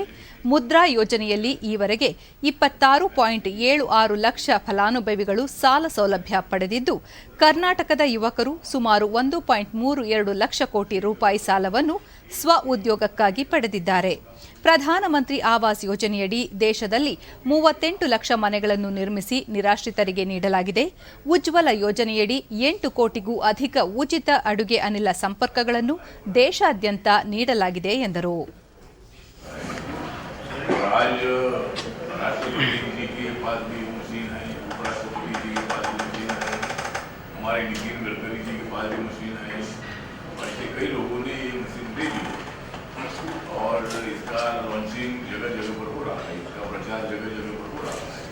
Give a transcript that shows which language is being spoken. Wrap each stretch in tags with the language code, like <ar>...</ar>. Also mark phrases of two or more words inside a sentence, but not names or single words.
<kn>ಮುದ್ರಾ ಯೋಜನೆಯಲ್ಲಿ ಈವರೆಗೆ 26.76 ಲಕ್ಷ ಫಲಾನುಭವಿಗಳು ಸಾಲ ಸೌಲಭ್ಯ ಪಡೆದಿದ್ದು, ಕರ್ನಾಟಕದ ಯುವಕರು ಸುಮಾರು 1.32 ಲಕ್ಷ ಕೋಟಿ ರೂಪಾಯಿ ಸಾಲವನ್ನು ಸ್ವ ಉದ್ಯೋಗಕ್ಕಾಗಿ ಪಡೆದಿದ್ದಾರೆ. ಪ್ರಧಾನಮಂತ್ರಿ ಆವಾಸ್ ಯೋಜನೆಯಡಿ ದೇಶದಲ್ಲಿ 38 ಲಕ್ಷ ಮನೆಗಳನ್ನು ನಿರ್ಮಿಸಿ ನಿರಾಶ್ರಿತರಿಗೆ ನೀಡಲಾಗಿದೆ. ಉಜ್ವಲ ಯೋಜನೆಯಡಿ 8 ಕೋಟಿಗೂ ಅಧಿಕ ಉಚಿತ ಅಡುಗೆ ಅನಿಲ ಸಂಪರ್ಕಗಳನ್ನು ದೇಶಾದ್ಯಂತ ನೀಡಲಾಗಿದೆ ಎಂದರು.</kn> <hi>और इसका लॉन्चिंग जगह जगह पर हो रहा है, इसका प्रचार जगह जगह पर हो रहा है.</hi>